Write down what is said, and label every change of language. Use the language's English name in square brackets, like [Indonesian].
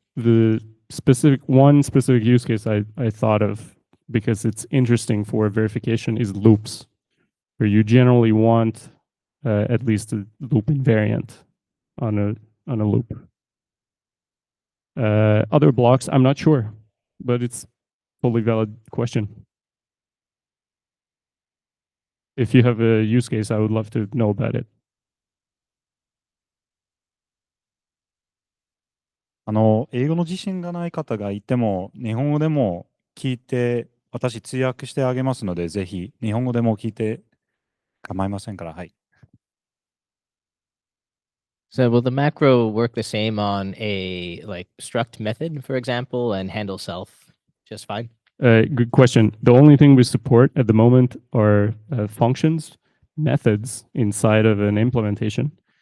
[English] The one specific use case I thought of, because it's interesting for verification, is loops, where you generally want at least a loop invariant on a loop. Other blocks, I'm not sure, but it's fully valid question. If you have a use case, I would love to know about it. [Japanese] 英語の自信がない方がいても、日本語でも聞いて、私通訳してあげますので、ぜひ日本語でも聞いて構いませんから、はい。 [English] So will the macro work the same on a like struct method, for example, and handle self just fine? Good question. The only thing we support at the moment are functions, methods inside of an implementation.